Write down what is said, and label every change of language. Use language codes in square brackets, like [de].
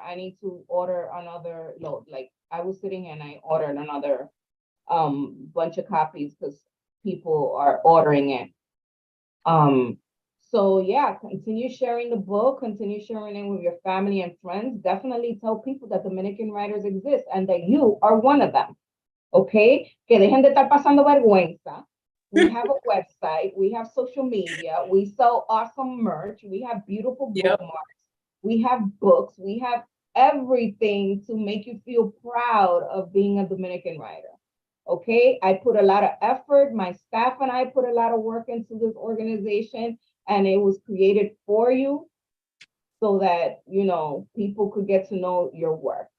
[en] I need to order another load. Like I was sitting here and I ordered another bunch of copies because people are ordering it. So yeah, continue sharing the book, continue sharing it with your family and friends. Definitely tell people that Dominican writers exist and that you are one of them. Okay? [es] Que dejen de estar pasando vergüenza. [en] We have a website, we have social media, we sell awesome merch, we have beautiful bookmarks, we have books, we have everything to make you feel proud of being a Dominican writer. Okay, I put a lot of effort, my staff and I put a lot of work into this organization, and it was created for you so that, you know, people could get to know your work.